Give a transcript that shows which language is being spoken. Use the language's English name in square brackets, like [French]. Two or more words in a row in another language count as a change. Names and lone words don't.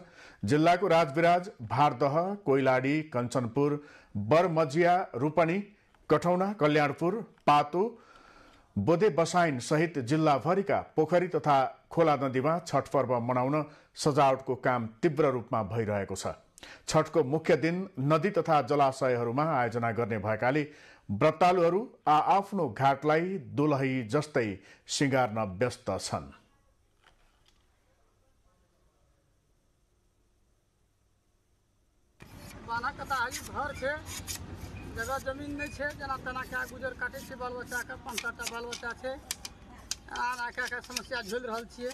[Nepali] जिल्लाको राजविराज, भारदह, कोइलाडी, कञ्चनपुर, बरमजिया, रूपनी, कठौना, कल्याणपुर, पातो, बोदे बसाइन सहित जिल्लाभरिका पोखरी तथा खोला नदीमा छठ पर्व मनाउन सजावटको काम तीव्र रूपमा भइरहेको छ। छठको मुख्य दिन नदी तथा जलाशयहरूमा आयोजना गर्ने भएकाले व्रतालुहरू आआफ्नो घाटलाई दुलही जस्तै सिंगार्न व्यस्त छन्। [Maithili] घर छे, जगह जमीन नहीं छे, जना तना क्या गुजर काटे छे, बाल बच्चा के 5-7टा बाल बच्चा छे, आना क्या समस्या झेल रहल छिए।